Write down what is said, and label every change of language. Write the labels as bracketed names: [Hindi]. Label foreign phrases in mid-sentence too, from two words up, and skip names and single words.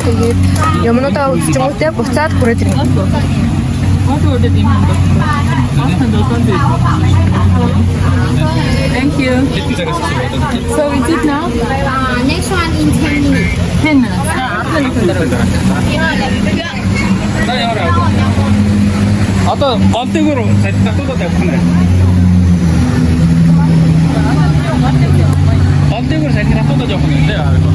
[Mongolian] Тэгээд юмнуудаа үзчихэнгүүтээ буцаад хүрээд ирнэ. [English] Thank you. So we did now? Next one in 10 minutes. 10 minutes. [Mongolian] одоо гол дээгүүр татуулаад явах нь. гол дээгүүр сая татуулаад явах нь тий.